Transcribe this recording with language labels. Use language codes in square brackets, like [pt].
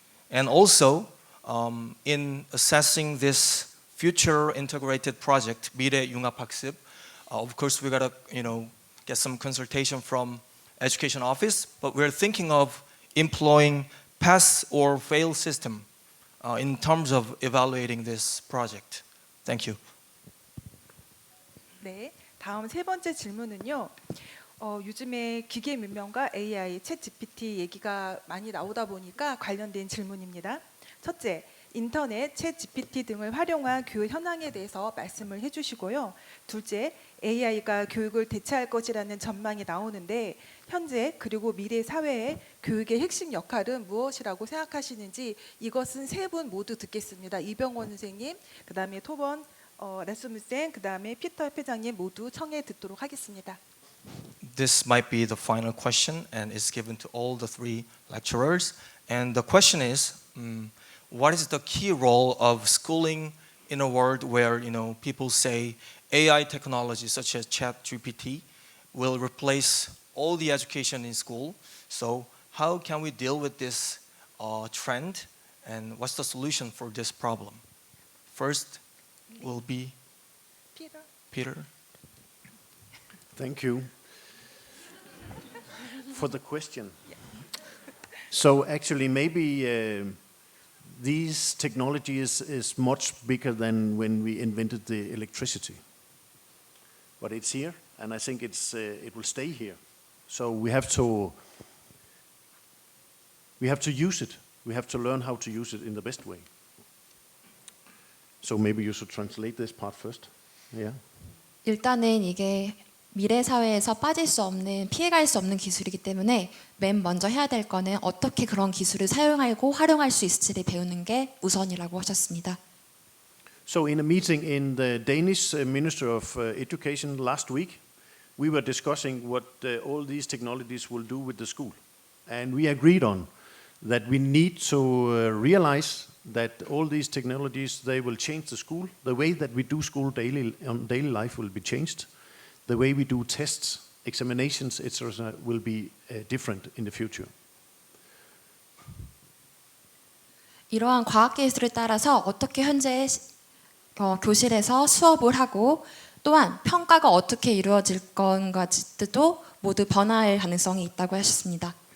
[en] And also, in assessing this future integrated project, [ko] 미래 융합학습, [en] of course we gotta get some consultation from education office, but we're thinking of employing pass or fail system in terms of evaluating this project. Thank you. [ko] 네, 다음 세 번째 질문은요. 요즘에 기계 문명과 AI, 챗 GPT 얘기가 많이 나오다 보니까 관련된 질문입니다. 첫째, 인터넷, 챗 GPT 등을 활용한 교육 현황에 대해서 말씀을 해주시고요. 둘째, AI가 교육을 대체할 것이라는 전망이 나오는데 현재 그리고 미래 사회의 교육의 핵심 역할은 무엇이라고 생각하시는지 이것은 세 분 모두 듣겠습니다. 이병원 선생님, 그다음에 토번 라스무센, 그다음에 피터 회장님 모두 청해 듣도록 하겠습니다. [en] This might be the final question and is given to all the three lecturers. And the question is, what is the key role of schooling in a world where people say AI technology such as ChatGPT will replace all the education in school? So how can we deal with this trend and what's the solution for this problem? First will be Peter. Thank you for the question. So actually maybe these technologies is much bigger than when we invented the electricity. But it's here, and I think it will stay here. So we have to use it. We have to learn how to use it in the best way. So maybe you should translate this part first. Yeah. [ko] 일단은 이게 미래 사회에서 빠질 수 없는, 피해갈 수 없는 기술이기 때문에 맨 먼저 해야 될 거는 어떻게 그런 기술을 사용하고 활용할 수 있을지를 배우는 게 우선이라고 하셨습니다. [en] So in a meeting in the Danish Ministry of Education last week, we were discussing what all these technologies will do with the school. And we agreed on that we need to realize that all these technologies, they will change the school. The way that we do school daily life will be changed. The way we do tests, examinations, etc. will be different in the future. [ko] 이러한 과학기술을 따라서 어떻게 현재 교실에서 수업을 하고 또한 평가가 어떻게 이루어질 건가도 모두 변화할 가능성이 있다고 하셨습니다.